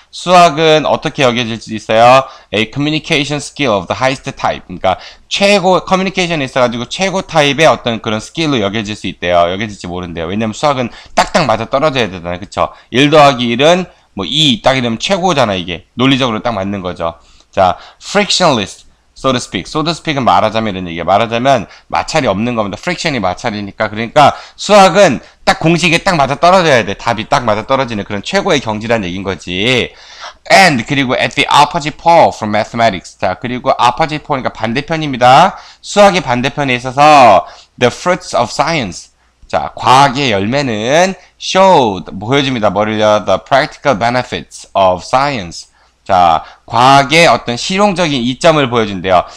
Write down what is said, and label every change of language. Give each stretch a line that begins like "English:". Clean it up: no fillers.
Korean: 수학은 어떻게 여겨질 수 있어요?
English: A communication skill of the highest type.
Korean: 그러니까 커뮤니케이션이 있어가지고 최고 타입의 어떤 그런 스킬로 여겨질 수 있대요. 여겨질지 모른대요. 왜냐면 수학은 딱딱 맞아 떨어져야 되잖아요. 그쵸? 1 더하기 1은 2 딱 이러면 최고잖아, 이게. 논리적으로 딱 맞는 거죠.
English: 자, frictionless. so to speak. so to speak
Korean: 은 말하자면 이런 얘기야. 말하자면 마찰이 없는 겁니다. friction이 마찰이니까. 그러니까 수학은 딱 공식에 딱 맞아 떨어져야 돼. 답이 딱 맞아 떨어지는 그런 최고의 경지란 얘기인 거지. And 그리고
English: at the opposite pole from mathematics.
Korean: 자, 그리고 opposite pole니까 반대편입니다. 수학의 반대편에 있어서
English: the fruits of science.
Korean: 자, 과학의 열매는 show 보여줍니다. 뭐를요?
English: The practical benefits of science.
Korean: 자, 과학의 어떤 실용적인 이점을 보여준대요.